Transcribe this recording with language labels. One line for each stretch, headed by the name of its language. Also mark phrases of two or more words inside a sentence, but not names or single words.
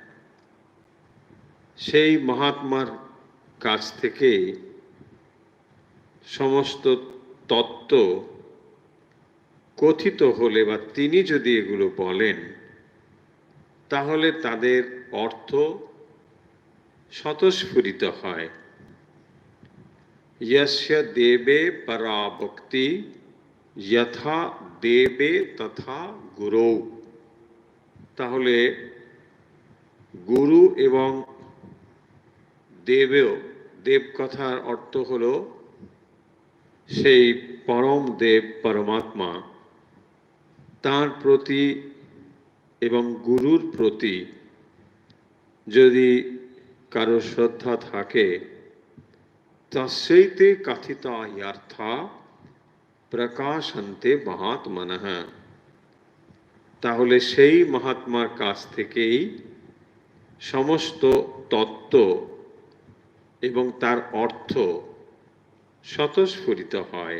Bangla: সেই মহাত্মার কাছ থেকে সমস্ত তত্ত্ব কথিত হলে বা তিনি যদি এগুলো বলেন তাহলে তাদের অর্থ স্বতঃস্ফুরিত হয়।
Sanskrit: यस्य देवे परा भक्ति यथा देवे तथा गुरौ।
Bangla: তাহলে গুরু এবং দেব কথার অর্থ হলো সেই পরম দেব পরমাত্মা, তার প্রতি এবং গুরুর প্রতি যদি কারো শ্রদ্ধা থাকে,
Sanskrit: तस्यैते कथिता ह्यर्थाः प्रकाशन्ते महात्मनः,
Bangla: তাহলে সেই মহাত্মার কাছ থেকেই সমস্ত তত্ত্ব এবং তার অর্থ স্বতঃস্ফুরিত হয়।